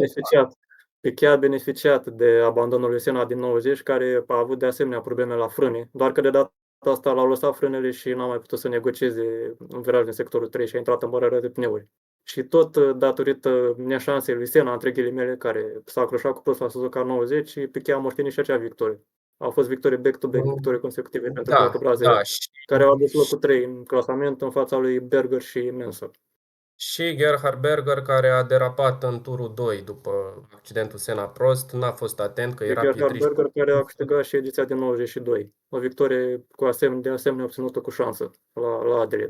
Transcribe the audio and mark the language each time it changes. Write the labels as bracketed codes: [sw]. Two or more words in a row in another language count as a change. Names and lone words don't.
[ro] Piquet a beneficiat de abandonul lui Senna din 90, care a avut de asemenea probleme la frâne, doar că de data asta l-au lăsat frânele și n-a mai putut să negocieze un viraj din sectorul 3 și a intrat în barieră de pneuri. Și tot datorită neșansei lui Senna, între ghilimele, care s-a accroșat cu plus la Suzuka 90, Piquet a moștenit și acea victorie. Au fost victorii [en] back-to-back, [ro] victorii consecutive pentru pilotul brazilian, care au adus locul 3 în clasament în fața lui Berger și Mansell. Și Gerhard Berger, care a derapat în turul 2 după accidentul Senna-Prost, n-a fost atent că era Gerhard Berger, care a câștigat și ediția din 92. O victorie de asemenea obținută cu șansă la Adelaide.